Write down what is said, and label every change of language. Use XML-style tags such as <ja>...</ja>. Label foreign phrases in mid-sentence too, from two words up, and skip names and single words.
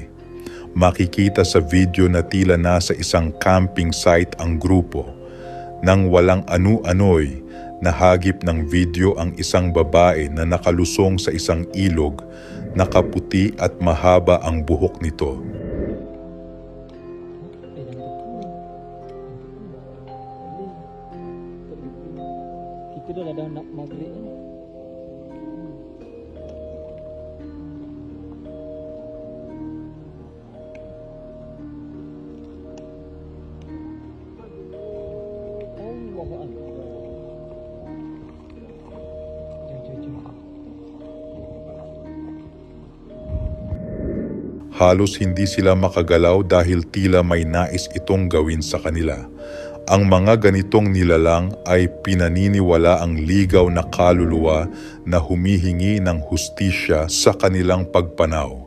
<tl>Makikita sa video na tila nasa isang camping site ang grupo. Nang walang anu-ano'y, nahagip ng video ang isang babae na nakalusong sa isang ilog, nakaputi at mahaba ang buhok nito.</tl> <ms>Kita dah nak maghrib ni.</ms> <ar>الله أكبر.</ar> <tl>Halos hindi sila makagalaw dahil tila may nais itong gawin sa kanila. Ang mga ganitong nilalang ay pinaniniwala ang ligaw na kaluluwa na humihingi ng hustisya sa kanilang pagpanaw.</tl>